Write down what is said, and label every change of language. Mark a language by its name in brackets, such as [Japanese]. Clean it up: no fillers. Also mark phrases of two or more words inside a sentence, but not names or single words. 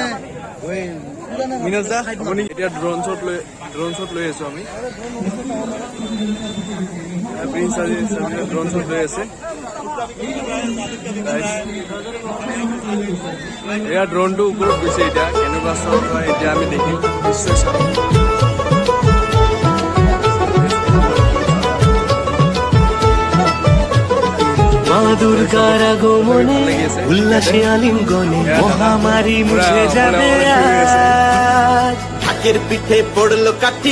[Assamese] মিনজ দা, আপুনি এতিয়া ড্ৰোন শ্বট লৈ আছো আমি। প্ৰিন্স সাজিদ ড্ৰোন শ্বট লৈ আছে। এয়া ড্ৰোনটো ওপৰত গৈছে, এতিয়া কেনেকুৱা শ্বট হয় এতিয়া আমি দেখিম, নিশ্চয় চাম। [Bangla] মা দুর্গার আগমনে উল্লাসে আলিঙ্গনে মহামারী মুছে যাবে আজ। ঢাকের পিঠে পড়লো কাঠি,